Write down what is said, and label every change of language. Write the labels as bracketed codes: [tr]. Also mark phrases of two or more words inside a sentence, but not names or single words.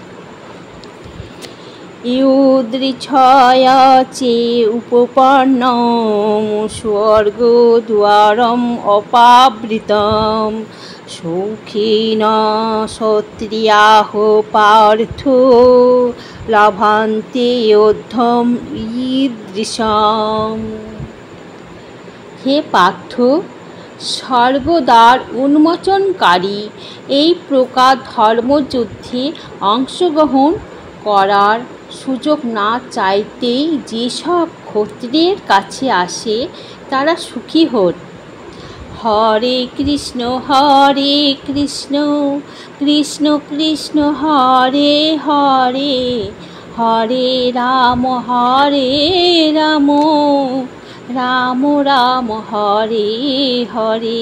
[sa] युदृच्छया चे उपपन्नं स्वर्गद्वारम् अपावृतं सुखिन क्षत्रियाः पार्थो लभन्ते युद्धम् ईदृशम्। हे पार्थ, [bn] স্বর্গদ্বার উন্মোচনকারী এই প্রকার ধর্মযুদ্ধে অংশগ্রহণ করার সুযোগ না চাইতেই যেসব ক্ষত্রিয়ের কাছে আসে তারা সুখী হন। [sa] হরে কৃষ্ণ কৃষ্ণ কৃষ্ণ হরে হরে হরে রাম রাম রাম হরে হরে।